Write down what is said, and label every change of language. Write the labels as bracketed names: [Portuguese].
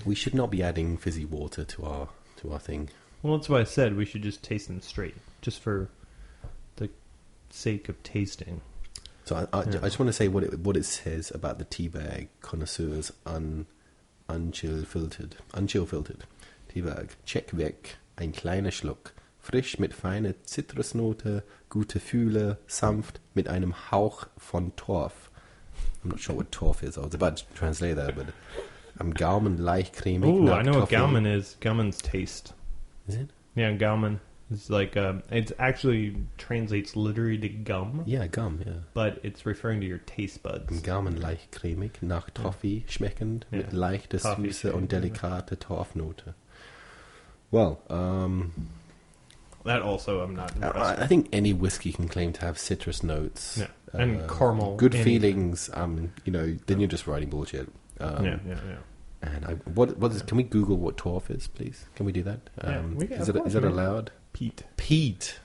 [English] We should not be adding fizzy water to our thing. Well, that's why I said we should just taste them straight, just for the sake of tasting. So I just want to say what it says about the teabag connoisseurs unchill filtered Teabag. [German] Check weg, ein kleiner Schluck, frisch mit feiner Zitrusnote, gute Fühle, sanft mit einem Hauch von Torf. [English] I'm not sure what Torf is. I was about to translate that, but [German] am Gaumen leicht cremig. [English] Oh, I know what Gaumen is. Gaumen's taste. Is it? Yeah, Gaumen. It's like it actually translates literally to gum. Yeah, gum. Yeah. But it's referring to your taste buds. [German] Am Gaumen leicht cremig, nach Toffee schmeckend, mit leichter Süße und delikate Torfnote. [English] Well, that also I'm not impressed I think any whiskey can claim to have citrus notes. Yeah. And caramel. Good feelings. Then you're just writing bullshit. Yeah. And what is? Can we Google what torf is, please? Can we do that? Is it allowed? Peat.